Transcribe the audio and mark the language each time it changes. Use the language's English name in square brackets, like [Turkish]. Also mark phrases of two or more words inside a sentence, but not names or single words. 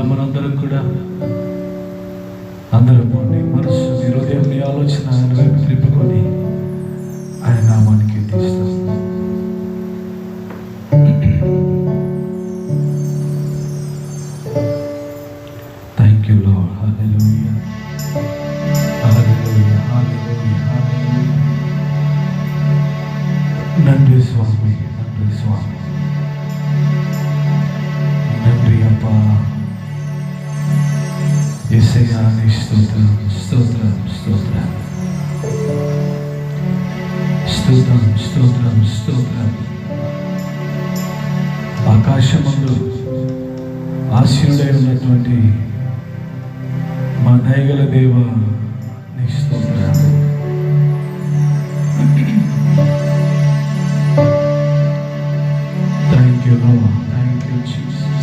[Telugu] మనందరం కూడా అందరము నీ మనస్సు, నీ హృదయం, నీ ఆలోచన ఆయన వైపు త్రిప్పుకొని ఆయన నామానికి తీస్తాం. [English] Thank you Lord. [Telugu] హల్లెలూయా, హల్లెలూయా, హల్లెలూయా, హల్లెలూయా. [Tamil] நன்றி சுவாமி, நன்றி சுவாமி, நன்றி அப்பா. [Telugu] యేసయ్యా నీ స్తోత్రం, స్తోత్రం, స్తోత్రం, స్తోత్రం, స్తోత్రం, స్తోత్రం. ఆకాశమందు ఆశీనుడై ఉన్నటువంటి మా దయగల దేవ నీ స్తోత్రం. [English] Thank you Lord, thank you Jesus.